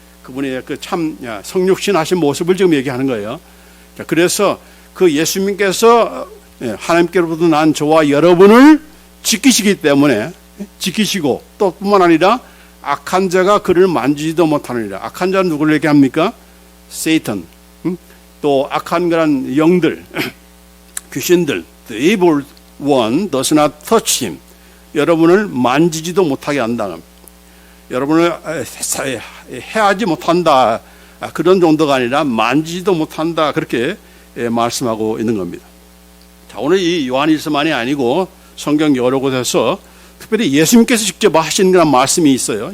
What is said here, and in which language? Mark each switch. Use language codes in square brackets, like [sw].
[ko] 그분의 그 참 성육신 하신 모습을 지금 얘기하는 거예요. 자, 그래서 그 예수님께서 하나님께로부터 난 저와 여러분을 지키시기 때문에 지키시고 또 뿐만 아니라 악한 자가 그를 만지지도 못하느니라. 악한 자는 누구를 얘기합니까? [en] 세이탄. [ko] 또 악한 그런 영들, 귀신들, [en] the evil one does not touch him. [ko] 여러분을 만지지도 못하게 한다. 여러분을 해하지 못한다. 그런 정도가 아니라 만지지도 못한다. 그렇게 말씀하고 있는 겁니다. 자, 오늘 이 요한일서만이 아니고 성경 여러 곳에서 특별히 예수님께서 직접 하신 그런 말씀이 있어요.